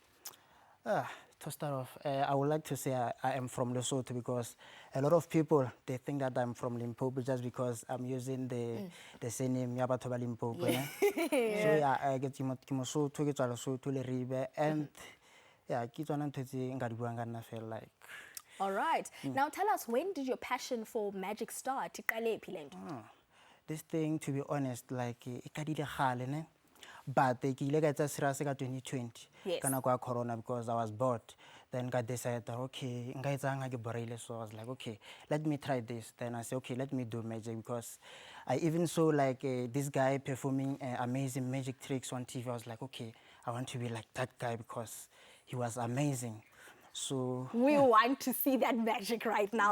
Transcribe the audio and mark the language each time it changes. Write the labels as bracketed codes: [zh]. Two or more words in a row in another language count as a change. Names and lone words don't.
[en] To start off, I would like to say I am from Lesotho, because a lot of people, they think that I'm from Limpopo just because I'm using the same name, [st] Yabatho ba Limpopo. [en] Yeah. So yeah, I get Lesotho, [st] ke tswa Lesotho le Ribe, [en] and yeah, [st] ke tsona ntho tse nka di buang ka nna fela, [en] like. All right. Now tell us, when did your passion for magic start? This thing, to be honest, like, [st] e kadile khale ne. But ke ile ka etsa serious ka 2020 ka nako ya corona, [en] because I was bored. Then I decided, [st] okay, nka etsang ke borile, [en] so I was like, okay, let me try this. Then I said, okay, let me do magic, because I even saw like this guy performing amazing magic tricks on TV. I was like, okay, I want to be like that guy because he was amazing. So we want to see that magic right now.